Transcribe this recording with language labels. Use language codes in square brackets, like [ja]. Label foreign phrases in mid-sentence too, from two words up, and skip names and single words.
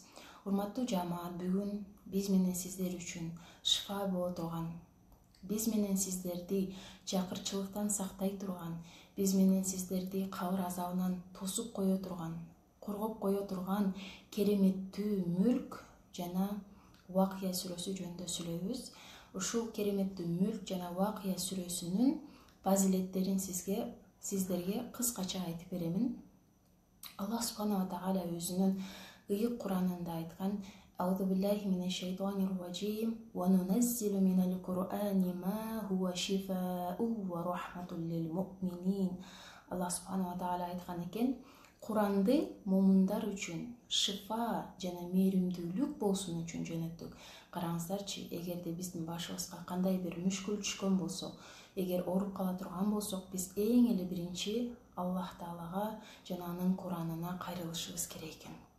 [ky] Урматтуу жамаат, бүгүн биз менен сиздер үчүн шифа боло турган, биз менен сиздерди жакырчылыктан сактай турган, биз менен сиздерди кабыр азабынан тосуп кое турган, коргоп кое турган кереметтүү Мүлк жана Вакыя сүрөсү жөнүндө сүйлөйбүз. Ушул кереметтүү Мүлк жана Вакыя сүрөсүнүн фазилеттерин сиздерге кыскача айтып беремин. [ar] الله سبحانه وتعالى [ky] өзүнүн ыйык Куранында айткан: [ar] أعوذ بالله من الشيطان الرجيم وننزل من القرآن ما هو شفاء ورحمة للمؤمنين. الله سبحانه وتعالى [ky] айткан экен: Куранды мумундар үчүн шифа жана мээримдүүлүк болсун үчүн жөнөттүк. Караңыздарчы, эгерде биздин башыбызга кандай бир мүшкүл түшкөн болсо, эгер ооруп кала турган болсок, биз эң эле биринчи [ar] الله تعالى [ky] жана анын Куранына кайрылышыбыз керек экен.